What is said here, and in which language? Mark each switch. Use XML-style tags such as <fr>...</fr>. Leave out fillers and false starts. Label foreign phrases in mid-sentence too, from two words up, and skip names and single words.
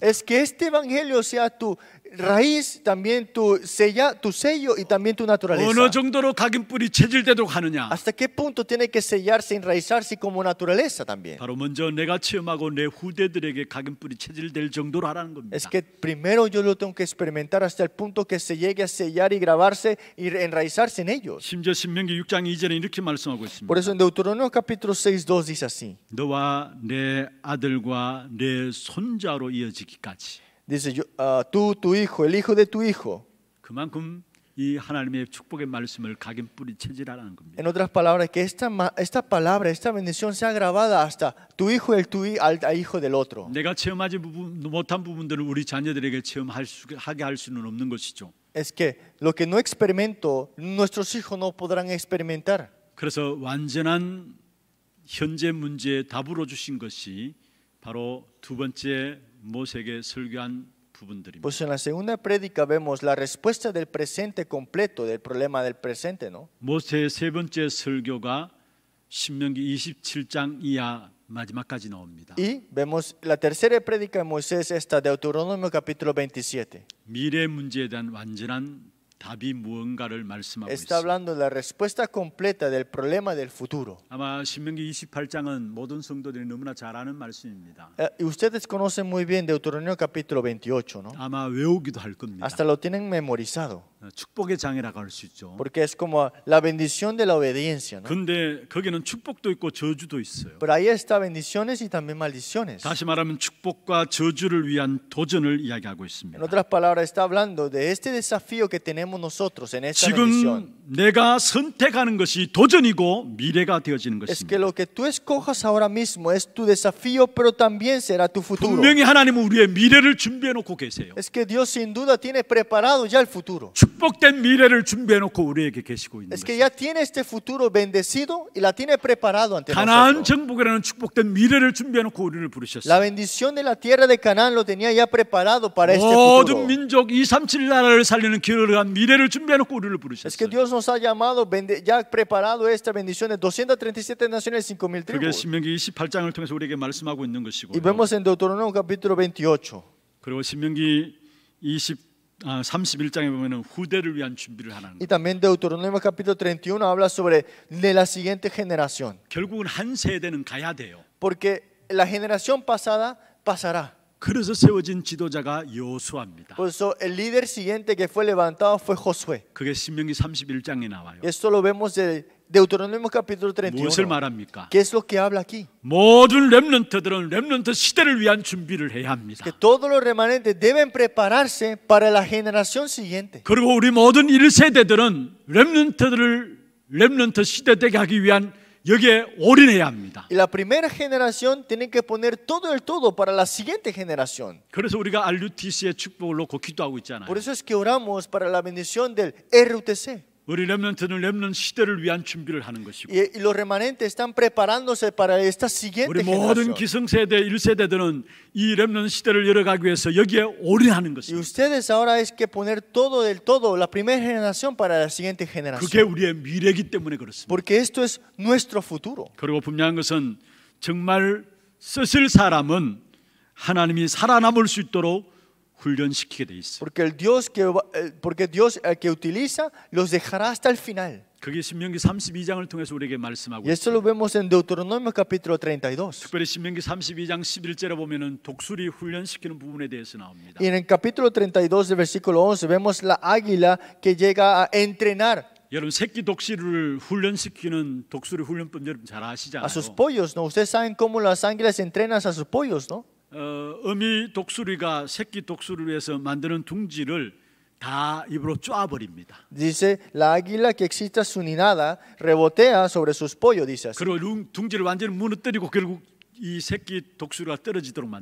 <es>Es que este evangelio sea tu raíz, también tu sello y también tu naturaleza.</es> <ko>어느 정도로 각인뿌리 체질되도록 하느냐?</ko> <es>¿Hasta qué punto tiene que sellarse, enraizarse como naturaleza también?</es> <ko>바로 먼저 내가 체험하고 내 후대들에게 각인뿌리 체질될 정도로 하라는 겁니다.</ko> <es>Es que primero yo lo tengo que experimentar hasta el punto que se llegue a sellar y grabarse y enraizarse en ellos.</es> <ko>심지어 신명기 6장 2절에 이렇게 말씀하고 있습니다.</ko> <es>Por eso en Deuteronomio capítulo 6:2 dice así.</es> <ko>너와 내 아들과 내 손자로 이어지기까지.</ko> <es>Dice tú, tu hijo, el hijo de tu hijo.</es> <ko>그만큼 이 하나님의 축복의 말씀을 각인뿌리 체질하라는 겁니다.</ko> <es>En otras palabras, que esta palabra, esta bendición sea grabada hasta tu hijo al hijo del otro.</es> <ko>내가 체험하지 못한 부분들을 우리 자녀들에게 체험하게 할 수는 없는 것이죠.</ko> <es>Es que lo que no experimento, nuestros hijos no podrán experimentar.</es> <ko>그래서 완전한 현재 문제에 답으로 주신 것이 바로 두 번째 모세에게 설교한 부분들입니다.</ko> <es>Pues en la segunda prédica vemos la respuesta del presente completo del problema del presente, ¿no?</es> <ko>모세의 세 번째 설교가 신명기 27장 이하 마지막까지 나옵니다.</ko> <es>Y vemos la tercera prédica de Moisés, esta Deuteronomio capítulo 27.</es> <ko>미래 문제에 대한 완전한 답이 무언가를 말씀하고</ko> <es>Está</es> <ko>있습니다.</ko> <es>hablando de la respuesta completa del problema del futuro.</es> <ko>아마 신명기 28장은 모든 성도들이 너무나 잘 아는 말씀입니다.</ko> <es>Y ustedes conocen muy bien Deuteronomio capítulo 28, ¿no?</es> <ko>아마 외우기도 할 겁니다.</ko> <es>Hasta lo tienen memorizado.</es> <ko>축복의 장이라고 할 수 있죠.</ko> <es>Porque es como la bendición de la obediencia, ¿no?</es> <ko>근데 거기는 축복도 있고 저주도 있어요.</ko> <es>Pero ahí está bendiciones y también maldiciones.</es> <ko>다시 말하면 축복과 저주를 위한 도전을 이야기하고</ko> <es>En</es> <ko>있습니다.</ko> <es>otras palabras, está hablando de este desafío que tenemos nosotros en esta bendición.</es> <ko>지금 내가 선택하는 것이 도전이고 미래가 되어지는</ko> <es>Es que</es> <ko>것입니다.</ko> <es>lo que tú escojas ahora mismo es tu desafío, pero también será tu futuro.</es> <ko>분명히 하나님은 우리의 미래를 준비해 놓고 계세요.</ko> <es>Es que Dios sin duda tiene preparado ya el futuro.</es> <ko>축복된 미래를 준비해 놓고 우리에게 계시고 있는</ko> <es>Es que</es> <ko>것입니다.</ko> <es>ya tiene este futuro bendecido y la tiene preparado ante</es> <ko>가나안</ko> <es>nosotros.</es> <ko>정복이라는 축복된 미래를 준비해 놓고 우리를</ko> <es>La</es> <ko>부르셨어요.</ko> <es>bendición de la tierra de Canaán lo tenía ya preparado para este</es> <ko>모든</ko> <es>futuro.</es> <ko>민족 237 나라를 살리는 기회를 미래를 준비해 놓고 우리를</ko> <es>Es que</es> <ko>부르셨어요.</ko> <es>Dios nos ha llamado, ya preparado esta bendición de 237 naciones, 5,000</es> <ko>그게</ko> <es>tribus.</es> <ko>신명기 28장을 통해서 우리에게 말씀하고 있는 것이고,</ko> <es>Y vemos en Deuteronomio capítulo 28.</es> <ko>그리고 신명기 31장에 보면은 후대를 위한 준비를 하는</ko> <es>Y</es> <ko>것.</ko> <es>también Deuteronomio capítulo 31 habla sobre de la siguiente generación.</es> <ko>결국은 한 세대는 가야 돼요.</ko> <es>Porque la generación pasada pasará.</es> <ko>그래서 세워진 지도자가 여호수아입니다.</ko> <es>Por eso el líder siguiente que fue levantado fue Josué.</es> <ko>그게 신명기 31장에 나와요.</ko> <es>Esto lo vemos de Deuteronomio capítulo</es> <ko>무엇을</ko> <es>31.</es> <ko>말합니까?</ko> <es>¿Qué es lo que habla aquí?</es> <ko>모든 렘넌트들은 렘넌트 시대를 위한 준비를 해야 합니다.</ko> <es>Que todos los remanentes deben prepararse para la generación siguiente.</es> <ko>그리고 우리 모든 1세대들은 렘넌트 시대 되게 하기 위한 여기에 올인해야 합니다.</ko> <es>Y la primera generación tiene que poner todo el todo para la siguiente generación.</es> <ko>그래서 우리가 RUTC의 축복을 놓고 기도하고 있잖아요.</ko> <es>Por eso es que oramos para la bendición del RUTC.</es> <ko>우리 렘넌트는 렘넌트 시대를 위한 준비를 하는 것이고,</ko> <es>Y los remanentes están preparándose para esta siguiente</es> <ko>우리 모든</ko> <es>generación.</es> <ko>기성세대 1세대들은 이 렘넌트 시대를 열어가기 위해서 여기에 올인하는</ko> <es>Y</es> <ko>것입니다.</ko> <es>ustedes ahora es que poner todo del todo, la primera generación para la siguiente</es> <ko>그게</ko> <es>generación.</es> <ko>우리의 미래이기 때문에 그렇습니다.</ko> <es>Porque esto es nuestro futuro.</es> <ko>그리고 분명한 것은 정말 쓰실 사람은 하나님이 살아남을 수 있도록 훈련시키게 돼 있어요.</ko> <es>Porque Dios el que utiliza los dejará hasta el final.</es> <ko>그게 신명기 32장을 통해서 우리에게 말씀하고</ko> <es>Y esto</es> <ko>있어요.</ko> <es>lo vemos en Deuteronomio capítulo 32.</es> <ko>특별히 신명기 32장 11절에 보면은 독수리 훈련시키는 부분에 대해서 나옵니다.</ko> <es>Y en el capítulo 32 del versículo 11 vemos la águila que llega a entrenar</es> <ko>여러분 새끼 독수리를 훈련시키는 독수리 훈련법 여러분 잘 아시잖아요.</ko> <es>a sus pollos, ¿no? Ustedes saben cómo las águilas entrenan a sus pollos, ¿no?</es> <ko>어미 독수리가 새끼 독수리를 위해서 만드는 둥지를 다 입으로 쪼아버립니다.</ko> <es>Dice, la águila que excita su ninada rebotea sobre sus pollos, dice así.</es> <ko>그리고 둥지를 완전히 무너뜨리고 결국 이 새끼 독수리가 떨어지도록 만드는</ko> <es>Y</es> <ko>거예요.</ko>